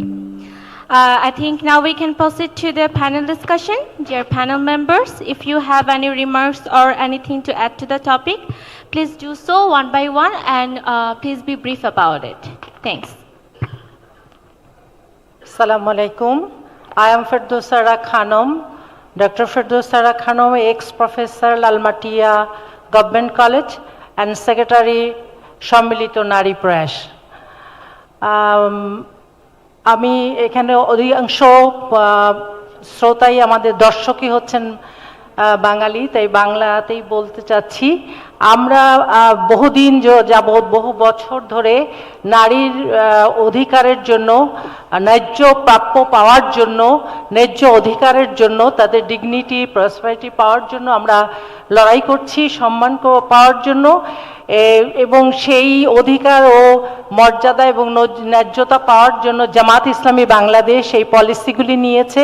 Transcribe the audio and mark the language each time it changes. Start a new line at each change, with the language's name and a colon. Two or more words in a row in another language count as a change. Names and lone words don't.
English: I think now we can proceed to the panel discussion. Dear panel members, if you have any remarks or anything to add to the topic, please do so one by one, and please be brief about it. Thanks.
Arabic: السلام عليكم.
English: I am Firdosara Khanum, Dr. Firdosara Khanum, ex-professor, Lalmatia Government College and Secretary, Sammilito Nari Prash.
Bangla: আমি এখানে অধিকাংশ শ্রোতাই আমাদের দর্শকই হচ্ছেন বাঙালি, তাই বাংলাতেই বলতে চাচ্ছি। আমরা বহুদিন যাবৎ বহু বছর ধরে নারীর অধিকারের জন্য, ন্যায্য প্রাপ্য পাওয়ার জন্য, ন্যায্য অধিকারের জন্য, তাদের
English: dignity prosperity
Bangla: পাওয়ার জন্য আমরা লড়াই করছি, সম্মান পাওয়ার জন্য, এবং সেই অধিকার ও মর্যাদা এবং ন্যায্যতা পাওয়ার জন্য জামাত ইসলামী বাংলাদেশ এই পলিসিগুলি নিয়েছে।